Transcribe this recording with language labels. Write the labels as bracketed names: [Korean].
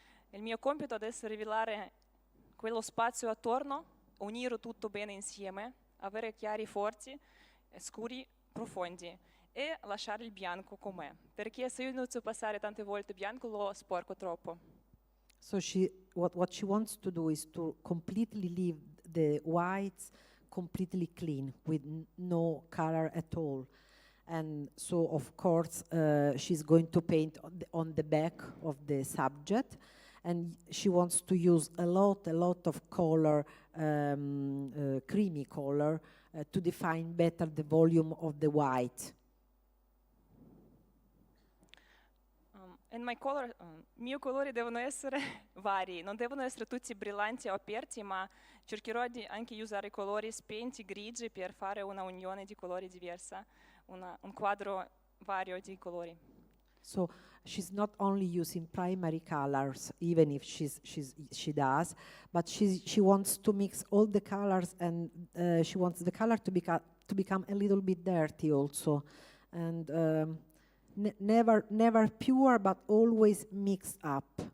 [Italian] Il mio compito adesso è rivelare quello spazio attorno, unire tutto bene insieme, avere chiari forti, scuri profondi e lasciare il bianco com'è, perché se io inizio a passare tante volte bianco lo sporco troppo. [English] So what she wants to do is to completely leave the whites completely clean with no color at all. And so of course she's going to paint on the back of the subject, and she wants to use a lot of color, creamy color, to define better the volume of the white. And my color, [Italian] miei colori devono essere vari, non devono essere tutti brillanti o aperti, ma cercherò di anche usare colori spenti, grigi, per fare una unione di colori diversa, un quadro vario di colori. [English] So she's not only using primary colors, even if she does, but she wants to mix all the colors, and she wants the color to become a little bit dirty also, and never pure, but always mixed up.